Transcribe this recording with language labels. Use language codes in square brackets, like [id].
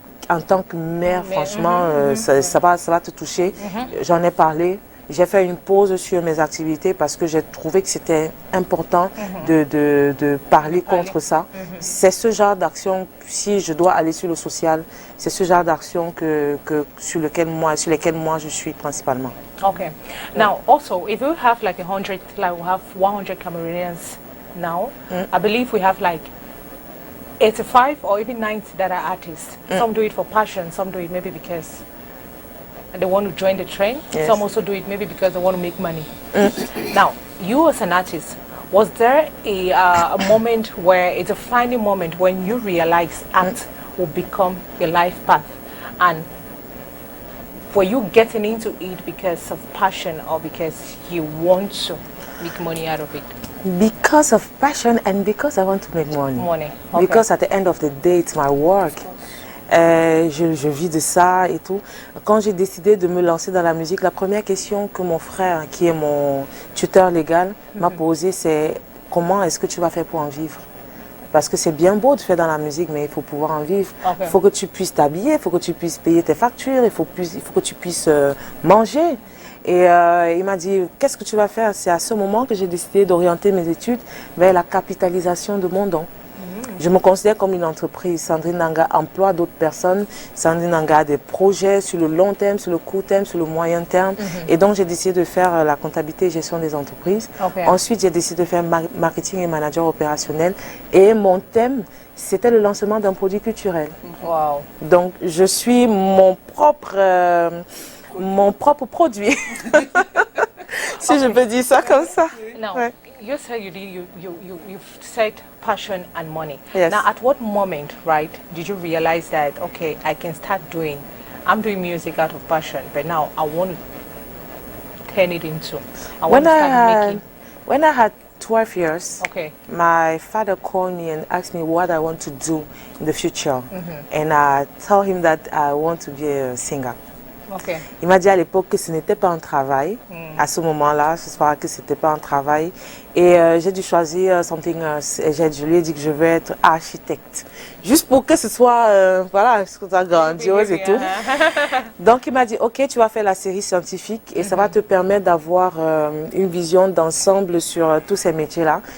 [fr] En tant que mère, franchement, ça va te toucher. J'en ai parlé. J'ai fait une pause sur mes activités parce que j'ai trouvé que c'était important de parler contre ça. C'est ce genre d'action, si je dois aller sur le social, c'est ce genre d'action sur lesquelles moi je suis principalement. [en] Okay. Now, also, if we have like 100, like we have 100 Cameroonians now, I believe we have like 85 or even 90 that are artists. Some do it for passion, some do it maybe because they want to join the trend. Yes. Some also do it maybe because they want to make money. Now, you as an artist, was there a moment where, a defining moment when you realized art will become your life path? And were you getting into it because of passion or because you want to make money out of it? Because of passion and because I want to make money. Okay. Because at the end of the day, it's my work. [fr] Je vis de ça et tout. Quand j'ai décidé de me lancer dans la musique, la première question que mon frère, qui est mon tuteur légal, m'a posée, c'est comment est-ce que tu vas faire pour en vivre? Parce que c'est bien beau de faire dans la musique, mais il faut pouvoir en vivre. Il faut que tu puisses t'habiller, il faut que tu puisses payer tes factures, il faut que tu puisses manger. Et il m'a dit, qu'est-ce que tu vas faire? C'est à ce moment que j'ai décidé d'orienter mes études vers la capitalisation de mon don. Je me considère comme une entreprise. Sandrine Nanga emploie d'autres personnes. Sandrine Nanga a des projets sur le long terme, sur le court terme, sur le moyen terme. Et donc, j'ai décidé de faire la comptabilité et gestion des entreprises. Ensuite, j'ai décidé de faire marketing et manager opérationnel. Et mon thème, c'était le lancement d'un produit culturel. Donc, je suis mon propre produit. Si je peux dire ça comme ça. [en] Now, you said you said passion and money. Yes. Now, at what moment, right, did you realize that, okay, I'm doing music out of passion, but now I want to turn it into, I want to start making. When I had 12 years, Okay. my father called me and asked me what I want to do in the future. And I told him that I want to be a singer. Okay. [fr] Il m'a dit à l'époque que ce n'était pas un travail. À ce moment-là, je savais que ce n'était pas un travail. Et j'ai dû choisir [en] something else. [fr] Et je lui ai dit que je veux être architecte. Juste pour que ce soit, voilà, ce soit grandiose et tout. Donc il m'a dit, ok, tu vas faire la série scientifique et ça va te permettre d'avoir une vision d'ensemble sur tous ces métiers-là.